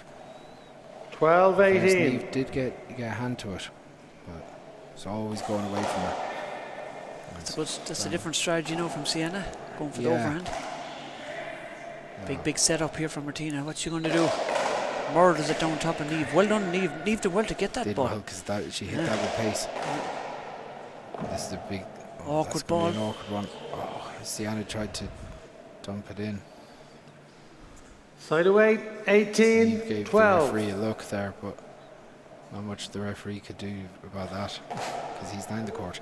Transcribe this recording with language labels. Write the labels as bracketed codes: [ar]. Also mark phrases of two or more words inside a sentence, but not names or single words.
[en] 12. Whereas 18. Niamh did get a hand to it, but it's always going away from her. That's a different strategy, from Ceannais, going for the Yeah. overhand. Big setup here from Martina. What's she going to do? Murders it down top of Niamh. Well done, Niamh. Niamh did well to get that Did ball. well because she hit that with pace. This is a big Awkward that's gonna be ball. an awkward one. Oh, Ceannais tried to dump it in. Side away. Niamh 18. gave the 12. referee a look there, but not much the referee could do about that because he's down the court.